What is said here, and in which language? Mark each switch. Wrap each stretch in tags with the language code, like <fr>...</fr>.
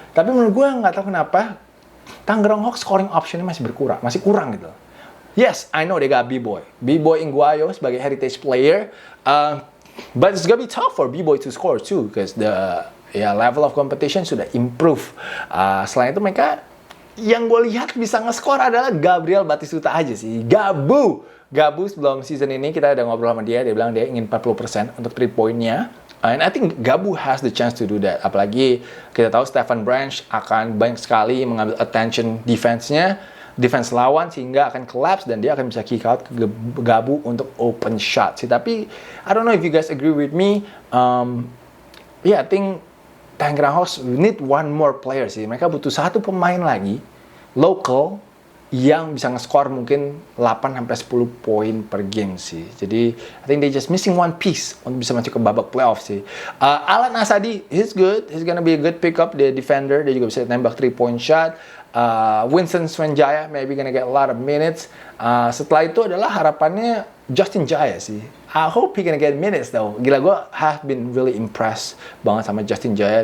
<id>Tapi menurut gue nggak tahu kenapa Tangerang Hawks scoring optionnya masih kurang gitu.</id> <en>Yes, I know they got B-Boy Inguayo</en> <id>sebagai</id> <en>heritage player. But it's gonna be tough for B-Boy to score too, because the level of competition sudah improve.</en> <id>Selain itu mereka yang gue lihat bisa nge-score adalah Gabriel Batistuta aja sih. Gabu sebelum season ini kita udah ngobrol sama dia bilang dia ingin 40% untuk 3 point-nya.</id> <en>And I think Gabu has the chance to do that.</en> <id>Apalagi kita tahu Stephen Branch akan banyak sekali mengambil attention defense lawan sehingga akan collapse dan dia akan bisa kick out ke Gabu untuk open shot sih.</id> <en>Tapi I don't know if you guys agree with me. I think Tangerang Hawks need one more player sih.</en> <id>Mereka butuh satu pemain lagi local yang bisa nge-score mungkin 8-10 poin per game sih. Jadi</id> <en>I think they just missing one piece</en> <id>untuk bisa masuk ke babak playoff sih.</id> <en>Alan Asadi, he's good. He's gonna be a good pickup.</en> <id>Dia defender, dia juga bisa nembak 3-point shot.</id> <en>Winston Swenjaya maybe gonna get a lot of minutes.</en> <id>Setelah itu adalah harapannya Justin Jaya sih.</id> <en>I hope he gonna get minutes though.</en> <id>Gila, gue</id> <en>have been really impressed</en> <id>banget sama</id> <en>Justin Jaya.</en>